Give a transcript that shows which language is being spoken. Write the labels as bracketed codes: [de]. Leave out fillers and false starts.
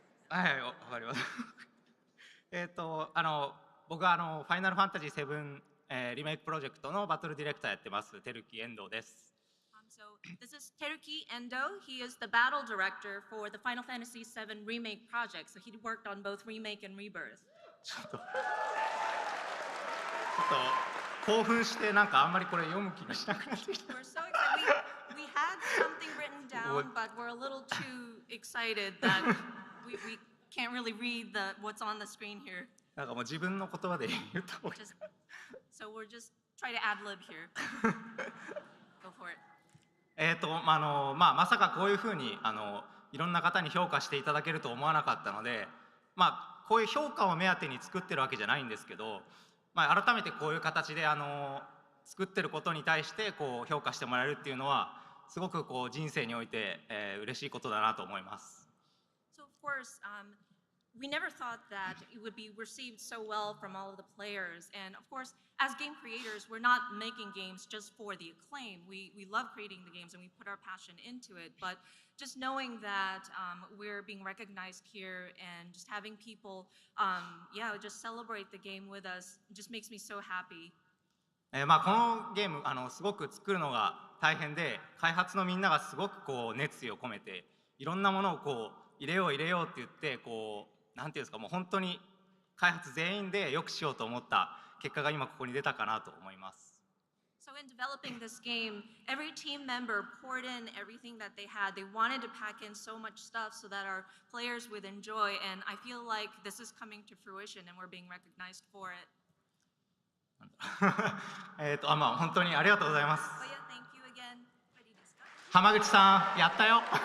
[ja] はい、わかります。僕はファイナルファンタジー7、リメイクプロジェクトのバトルディレクターやってますテルキ遠藤です。 [en] So this is Teruki Endo. He is the battle director for the Final Fantasy VII remake project. So he worked on both remake and rebirth. [ja] ちょっと興奮してなんかあんまりこれ読む気がしなくなってきた。 [en] We're so excited. We had something written down, but we're a little too excited that we can't really read what's on the screen here. [ja] なんかもう自分の言葉で言った方がいい。 [en] So we're just try to ad lib here. Go for it. [ja] まさかこういうふうにいろんな方に評価していただけると思わなかったので、こういう評価を目当てに作ってるわけじゃないんですけど、改めてこういう形で作ってることに対してこう評価してもらえるっていうのはすごくこう人生において、嬉しいことだなと思います。 [en] So of course, we never thought that it would be received so well from all of the players. And of course, as game creators, we're not making games just for the acclaim. We love creating the games and we put our passion into it. But just knowing that we're being recognized here and just having people, just celebrate the game with us just makes me so happy. [ja] このゲームすごく作るのが大変で、開発のみんながすごくこう熱意を込めていろんなものをこう入れようって言ってこうなんていうんですか、もう本当に開発全員でよくしようと思った結果が今ここに出たかなと思います。 [en] So in developing this game, every team member poured in everything that they had. They wanted to pack in so much stuff so that our players would enjoy, and I feel like this is coming to fruition and we're being recognized for it. [ja] 本当にありがとうございます。 [en] But yeah, thank you again. [ja] 浜口さん、やったよ。